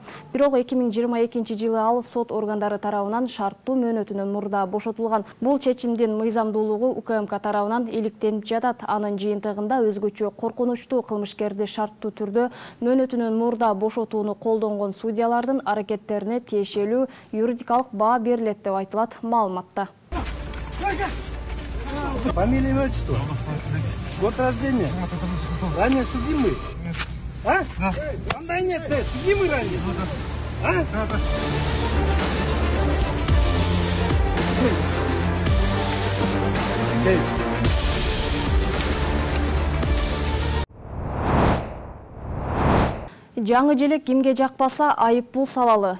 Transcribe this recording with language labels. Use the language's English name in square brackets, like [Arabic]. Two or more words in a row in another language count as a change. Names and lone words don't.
[Kyrgyz] Бирок 2022-жылы ал сот органдары тарабынан шарттуу мөөнөтүнөн мурда бошотулган. Бул чечимдин мыйзамдуулугу УКМК тарабынан иликтенип жатат. Анын жыйынтыгында өзгөчө коркунучтуу кылмышкерди шарттуу түрдө мөөнөтүнөн мурда бошотууну колдонгон судьялардын аракеттерине тиешелүү юридикалык баа берилет деп айтылат маалыматта. [Russian] Фамилия, имя, отчество? Год рождения? Ранее судимый? А? Да нет, судимый ранее? А? [Kyrgyz] Жаңы желек кимге жакпаса айып пул салалы.